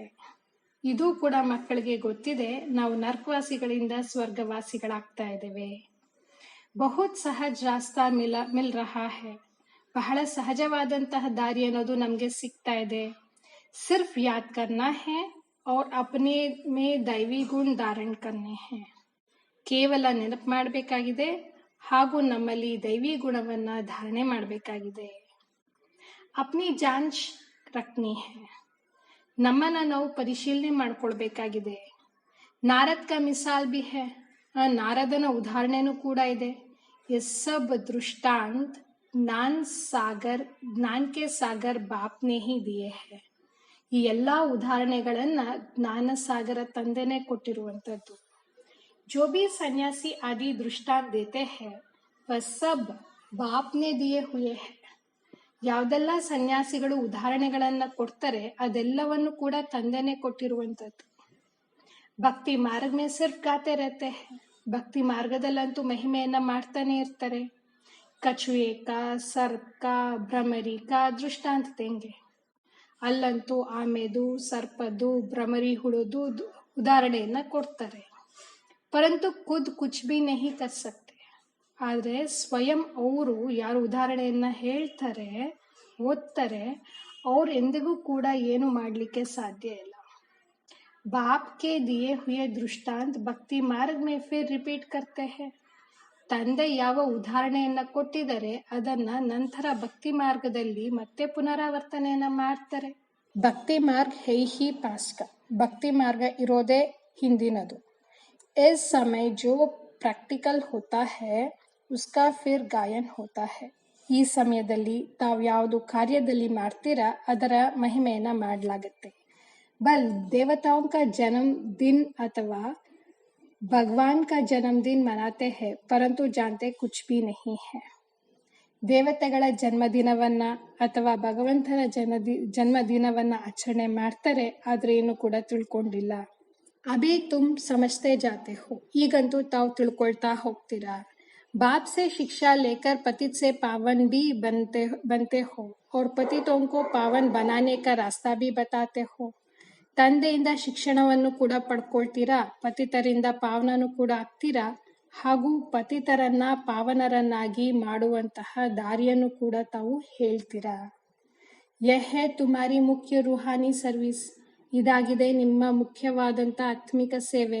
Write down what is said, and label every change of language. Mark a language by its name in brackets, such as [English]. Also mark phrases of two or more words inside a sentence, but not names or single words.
[Kannada] ಇದು ಕೂಡ ಮಕ್ಕಳಿಗೆ ಗೊತ್ತಿದೆ, ನಾವು ನರ್ಕವಾಸಿಗಳಿಂದ ಸ್ವರ್ಗವಾಸಿಗಳಾಗ್ತಾ ಇದ್ದೇವೆ। [Hindi] बहुत सहज रास्ता मिल रहा है। [Kannada] ಬಹಳ ಸಹಜವಾದಂತಹ ದಾರಿ ಅನ್ನೋದು ನಮಗೆ ಸಿಗ್ತಾ ಇದೆ। [Hindi] सिर्फ याद करना है और अपने में दैवी गुण धारण करने हैं। [Kannada] ಕೇವಲ ನೆನಪು ಮಾಡಬೇಕಾಗಿದೆ ಹಾಗೂ ನಮ್ಮಲ್ಲಿ ದೈವಿ ಗುಣವನ್ನ ಧಾರಣೆ ಮಾಡಬೇಕಾಗಿದೆ। [Hindi] अपनी जांच रखनी है। [Kannada] ನಮ್ಮನ್ನ ನಾವು ಪರಿಶೀಲನೆ ಮಾಡ್ಕೊಳ್ಬೇಕಾಗಿದೆ। [Hindi] ನಾರದ್ का मिसाल भी है, [Kannada] ನಾರದನ ಉದಾಹರಣೆನೂ ಕೂಡ ಇದೆ। [Hindi] ये सब दृष्टांत ज्ञान के सागर बाप ने ही दिए हैं। [Kannada] ಈ ಎಲ್ಲಾ ಉದಾಹರಣೆಗಳನ್ನ ಜ್ಞಾನ ಸಾಗರ ತಂದೆನೇ ಕೊಟ್ಟಿರುವಂತದ್ದು। [Hindi] जो भी सन्यासी आदि दृष्टांत देते हैं, वह सब बाप ने दिए हुए हैं। [Kannada] ಯಾವುದೆಲ್ಲ ಸನ್ಯಾಸಿಗಳು ಉದಾಹರಣೆಗಳನ್ನ ಕೊಡ್ತಾರೆ, ಅದೆಲ್ಲವನ್ನು ಕೂಡ ತಂದೆನೇ ಕೊಟ್ಟಿರುವಂತದ್ದು। [Hindi] भक्ति मार्ग में सिर्फ गाते रहते हैं। [Kannada] ಭಕ್ತಿ ಮಾರ್ಗದಲ್ಲಂತೂ ಮಹಿಮೆಯನ್ನ ಮಾಡ್ತಾನೆ ಇರ್ತಾರೆ। [Hindi] ಕछुए का, सर्प का, भ्रमरी का दृष्टांत देंगे। [Kannada] ಅಲ್ಲಂತೂ ಆಮೆದು, ಸರ್ಪದ್ದು, ಭ್ರಮರಿ ಹುಳುದು ಉದಾಹರಣೆಯನ್ನ ಕೊಡ್ತಾರೆ। [Hindi] परंतु खुद कुछ भी नहीं कर सकते। [Kannada] ಆದರೆ ಸ್ವಯಂ ಅವರು ಯಾರು ಉದಾಹರಣೆಯನ್ನ ಹೇಳ್ತಾರೆ, ಓದ್ತಾರೆ, ಅವ್ರು ಎಂದಿಗೂ ಕೂಡ ಏನು ಮಾಡಲಿಕ್ಕೆ ಸಾಧ್ಯ ಇಲ್ಲ. [Hindi] बाप के दिए हुए दृष्टांत भक्ति मार्ग में फिर रिपीट करते हैं. [Kannada] ತಂದೆ ಯಾವ ಉದಾಹರಣೆಯನ್ನ ಕೊಟ್ಟಿದ್ದಾರೆ ಅದನ್ನ ನಂತರ ಭಕ್ತಿ ಮಾರ್ಗದಲ್ಲಿ ಮತ್ತೆ ಪುನರಾವರ್ತನೆಯನ್ನ ಮಾಡ್ತಾರೆ. [Hindi] भक्ति मार्ग है ही पास्क, [Kannada] ಭಕ್ತಿ ಮಾರ್ಗ ಇರೋದೇ ಹಿಂದಿನದು. [Hindi] इस समय जो प्रैक्टिकल होता है उसका फिर गायन होता है. [Kannada] ಈ ಸಮಯದಲ್ಲಿ ತಾವು ಯಾವುದು ಕಾರ್ಯದಲ್ಲಿ ಮಾಡ್ತೀರಾ ಅದರ ಮಹಿಮೆಯನ್ನ ಮಾಡಲಾಗುತ್ತೆ. [Hindi] बल देवताओं का जन्मदिन अथवा भगवान का जन्मदिन मनाते हैं परंतु जानते कुछ भी नहीं है. [Kannada] ದೇವತೆಗಳ ಜನ್ಮದಿನವನ್ನ ಅಥವಾ ಭಗವಂತನ ಜನ್ಮದಿನವನ್ನ ಆಚರಣೆ ಮಾಡ್ತಾರೆ, ಆದ್ರೆ ಏನು ಕೂಡ ತಿಳ್ಕೊಂಡಿಲ್ಲ. [Hindi] अभी तुम समझते जाते हो, [Kannada] ಈಗಂತೂ ತಾವು ತಿಳ್ಕೊಳ್ತಾ ಹೋಗ್ತೀರಾ. [Hindi] बाप से शिक्षा लेकर पतित से पावन भी बनते हो और पतितों को पावन बनाने का रास्ता भी बताते हो. [Kannada] ತಂದೆಯಿಂದ ಶಿಕ್ಷಣವನ್ನು ಕೂಡ ಪಡ್ಕೊಳ್ತೀರಾ, ಪತಿತರಿಂದ ಪಾವನನು ಕೂಡ ಆಗ್ತೀರಾ, ಹಾಗೂ ಪತಿತರನ್ನ ಪಾವನರನ್ನಾಗಿ ಮಾಡುವಂತಹ ದಾರಿಯನ್ನು ಕೂಡ ತಾವು ಹೇಳ್ತೀರಾ. [Hindi] यह तुम्हारी मुख्य रूहानी सर्विस, [Kannada] ಇದಾಗಿದೆ ನಿಮ್ಮ ಮುಖ್ಯವಾದಂಥ ಆತ್ಮಿಕ ಸೇವೆ.